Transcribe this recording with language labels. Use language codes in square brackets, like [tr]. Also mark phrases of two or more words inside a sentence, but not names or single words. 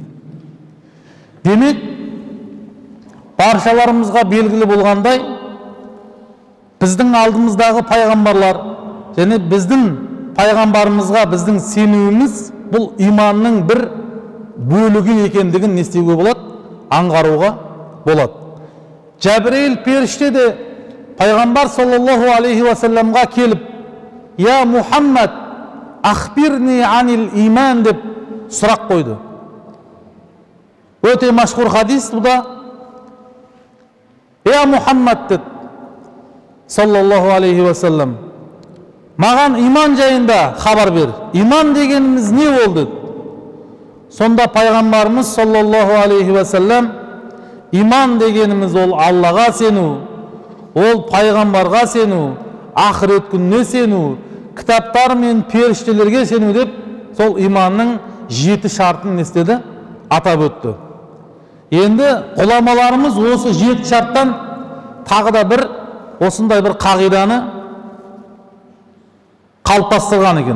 [kk] Демек, баршаларымызға белгілі болғандай, біздің алдымыздағы пайғамбарлар және біздің пайғамбарымызға біздің сенуіміз бұл иманның бір бөлігі екендігін не істеуге болады? Аңғаруға болады. Жәбірейіл періште де пайғамбар [ar] صلى الله عليه وسلم [kk] келіп: [ar] يا محمد أخبرني عن الإيمان, [kk] деп сұрақ қойды. Өте машхур хадис бұда. Я Мухаммад, деді [ar] صلى الله عليه وسلم, [kk] маған иман жайында хабар бер. Иман дегеніміз не ол, деді. Сонда пайғамбарымыз [ar] صلى الله عليه وسلم: [kk] иман дегеніміз ол Аллаға сену, ол пайғамбарға сену, ақырет күніне сену, кітаптар мен періштелерге сену, деп сол иманның 7 шартын не істеді? Атап өтті. Енді ғұламаларымыз осы 7 шарттан тағы да бір осындай бір қағиданы қалыптастырған екен.